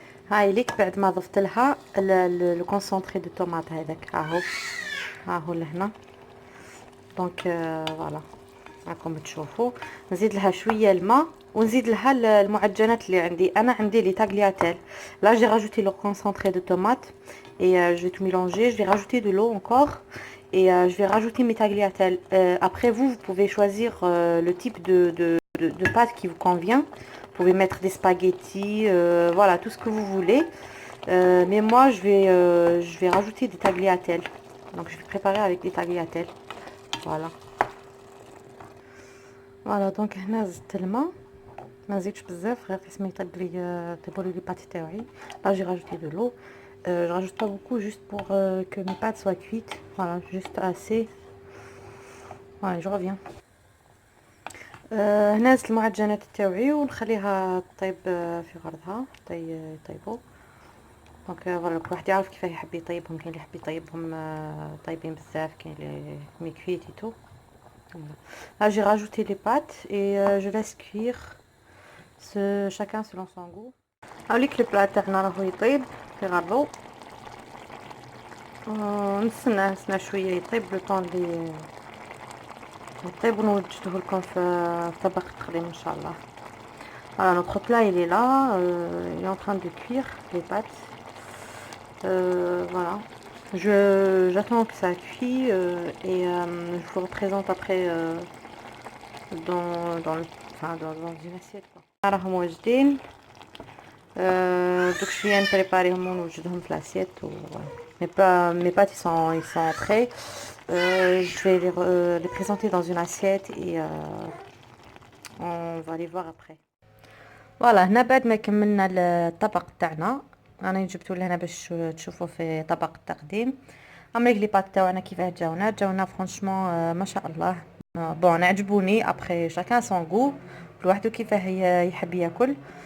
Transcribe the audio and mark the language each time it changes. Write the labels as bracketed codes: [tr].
[ar] هاي ليك بعد ما ضفت لها لو كونسونطري دو طوماط هذاك ها هو لهنا. دونك فوالا راكم تشوفوا. نزيد لها شويه الماء ونزيد لها المعجنات اللي عندي. انا عندي لي tagliatelles. [fr] Là j'ai rajouté le concentré de tomate et je vais tout mélanger. Je vais rajouter de l'eau encore et je vais rajouter mes tagliatelles. Après vous pouvez choisir le type de pâte qui vous convient. Vous pouvez mettre des spaghettis, voilà, tout ce que vous voulez. Mais moi je vais rajouter des tagliatelles. Donc je vais préparer avec des tagliatelles. Voilà. [ar] فوالا دونك هنا زدت الماء، ما نزيدش بزاف، غير قسم يطيب لي طيبوا لي بات تاعي. [fr] لا جي راجوتي دو لو، je rajoute pas beaucoup juste pour que mes pâtes soient cuites. Voilà, juste assez. Voilà, je reviens. [ar] هنا زدت المعجنات تاعي ونخليها طيب في غرضها يطيبوا. دونك فوالا كل واحد يعرف كيفاه يحب يطيبهم. كاين اللي يحب يطيبهم طيبين بزاف، كاين اللي مي كويت et tout. [fr] Là j'ai rajouté les pâtes et je laisse cuire chacun selon son goût. [ar] هاوليك البلا تاعنا راهو يطيب في غرضو. نستنى شويه يطيب لو طون لي يطيب ونوجده لكم في طبق التقديم ان شاء الله. [fr] Voilà, notre plat il est là, il est en train de cuire les pâtes. Voilà, j'attends que ça cuit et je vous représente après dans une assiette quoi. [ar] راهم واجدين. دوك شويه نبريباريهم ونوجدهم في لاسيت و [fr] mes pâtes ils sont prêts. Je vais les présenter dans une assiette et on va les voir après. [ar] فوالا هنا بعد ما كملنا الطبق تاعنا، انا جبتو لهنا باش تشوفوا في طبق التقديم. عملك لي بات تاعنا كيفاه جاونا فرانشمون ما شاء الله. بون عجبوني. ابري شاكان سون غو، كل واحد كيفاه يحب ياكل.